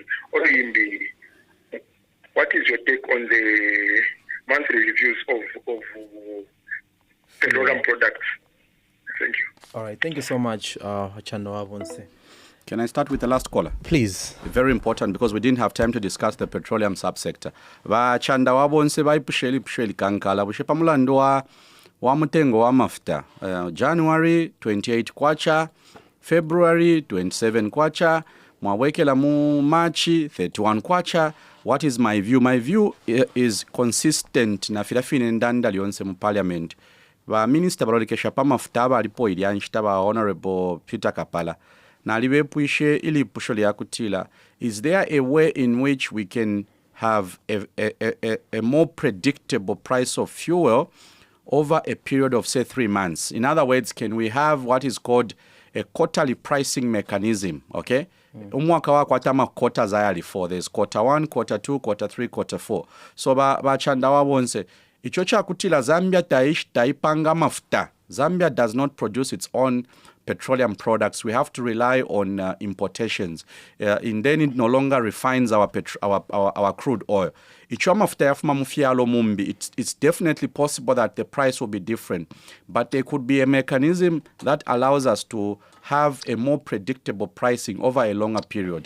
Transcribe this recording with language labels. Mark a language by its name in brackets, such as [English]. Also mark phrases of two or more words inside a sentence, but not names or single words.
[English] Or what is your take on the monthly reviews of petroleum products? Thank you. All right, thank you so much, Chandoa Bonse. Can I start with the last caller? Please. Very important because we didn't have time to discuss the petroleum subsector. [Bemba] Vachanda wabonse pusheli kankala bushepa mulando wa mutengo wa mafuta. January 28 kwacha, February 27 kwacha, mwawekela mu Marchi 31 kwacha. [English] What is my view? My view is consistent [Bemba] na filafine ndanda lionse mu parliament. Va minister balolekesha pa mafuta balipo ilyanshita ba Honorable Peter Kapala. [English] Is there a way in which we can have a more predictable price of fuel over a period of, say, 3 months? In other words, can we have what is called a quarterly pricing mechanism, okay? [Bemba] Umwaka wa kwatama quarters ayali for. [English] There's quarter 1, quarter 2, quarter 3, quarter 4. [Bemba] So bachanda wabonse, ichocha kutila Zambia taipanga mafuta. [English] Zambia does not produce its own petroleum products. We have to rely on importations. And then it no longer refines our crude oil. It's definitely possible that the price will be different. But there could be a mechanism that allows us to have a more predictable pricing over a longer period.